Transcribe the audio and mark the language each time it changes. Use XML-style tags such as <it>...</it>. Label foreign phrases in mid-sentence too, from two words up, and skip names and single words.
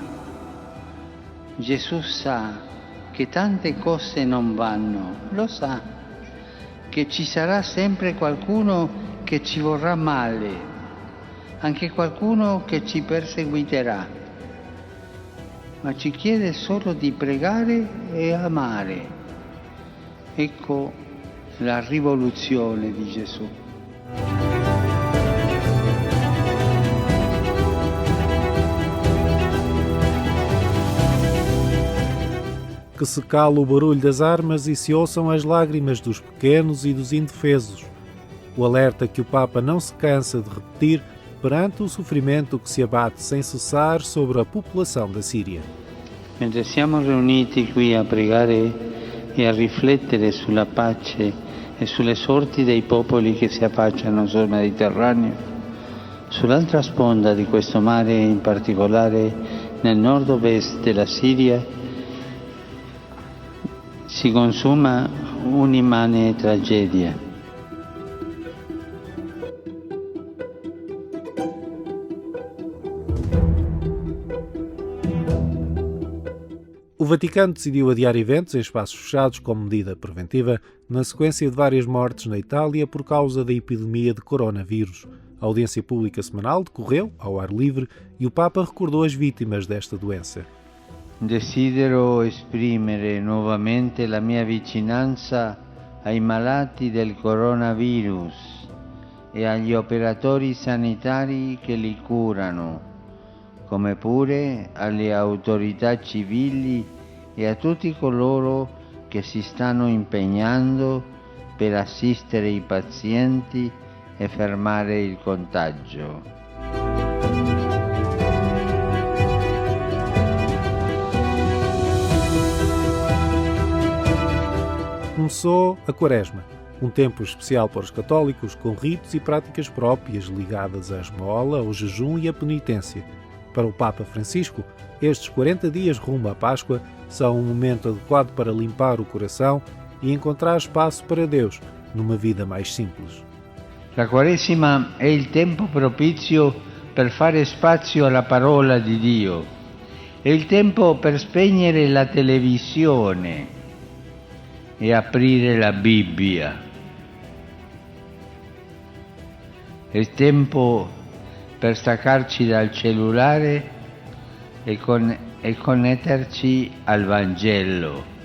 <it>Gesù sa che tante cose non vanno, lo sa, che ci sarà sempre qualcuno che ci vorrà male, anche qualcuno che ci perseguiterà, ma ci chiede solo di pregare e amare. Ecco la rivoluzione di Gesù.</it> <pt>Que se cale o barulho das armas e se ouçam as lágrimas dos pequenos e dos indefesos. O alerta que o Papa não se cansa de repetir perante o sofrimento que se abate sem cessar sobre a população da Síria.</pt> <it>Mentre siamo riuniti qui a pregare e a riflettere sulla pace e sulle sorti dei popoli che si affacciano sul Mediterraneo, sull'altra sponda di questo mare, in particolare nel nord-ovest della Siria, si consuma un'immane tragedia.</it> <pt>O Vaticano decidiu adiar eventos em espaços fechados como medida preventiva, na sequência de várias mortes na Itália por causa da epidemia de coronavírus. A audiência pública semanal decorreu ao ar livre e o Papa recordou as vítimas desta doença.</pt> <it>Desidero esprimere nuovamente la mia vicinanza ai malati del coronavirus e agli operatori sanitari che li curano, come pure alle autorità civili e a tutti coloro che si stanno impegnando per assistere i pazienti e fermare il contagio.</it> <pt>Começou a Quaresma, um tempo especial para os católicos com ritos e práticas próprias ligadas à esmola, ao jejum e à penitência. Para o Papa Francisco, estes 40 dias rumo à Páscoa são um momento adequado para limpar o coração e encontrar espaço para Deus, numa vida mais simples.</pt> <it>La Quaresima è il tempo propizio per fare spazio alla parola di Dio. È il tempo per spegnere la televisione e aprire la Bibbia. È il tempo per staccarci dal cellulare e connetterci al Vangelo.</it>